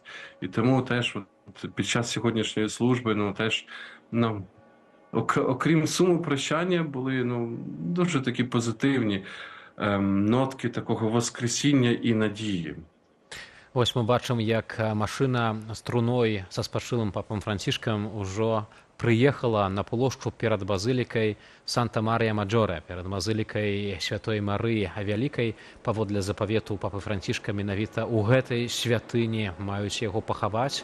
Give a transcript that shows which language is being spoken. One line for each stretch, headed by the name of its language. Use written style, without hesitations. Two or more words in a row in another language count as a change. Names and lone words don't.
Ukrainian: І тому теж під час сьогоднішньої служби, окрім суму прощання, були дуже такі позитивні нотки такого воскресіння і надії.
Belarusian: Ось ми бачимо, як машина з труной са спачылым папам Францішкам ужо прыехала на плошчу перад базылікай Санта-Марія-Маджоре, перад базылікай Святой Марыі Вялікай. Паводле запавету папы Францішка менавіта ў гэтай святыні маюць яго пахаваць.